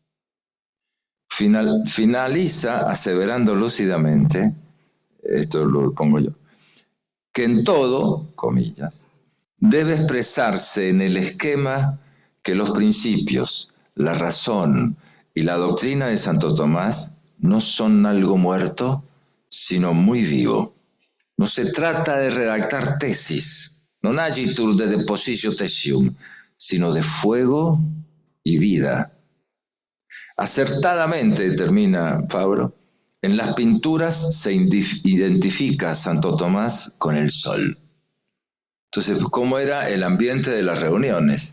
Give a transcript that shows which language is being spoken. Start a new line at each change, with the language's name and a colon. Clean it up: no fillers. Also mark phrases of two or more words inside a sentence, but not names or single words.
Spanish: Finaliza aseverando lúcidamente, esto lo pongo yo, que en todo, comillas, debe expresarse en el esquema que los principios, la razón y la doctrina de Santo Tomás no son algo muerto, sino muy vivo. No se trata de redactar tesis,
Latin: non agitur de depositio tesium,
Spanish: sino de fuego y vida. Acertadamente, determina Fabro, en las pinturas se identifica a Santo Tomás con el sol. Entonces, ¿cómo era el ambiente de las reuniones?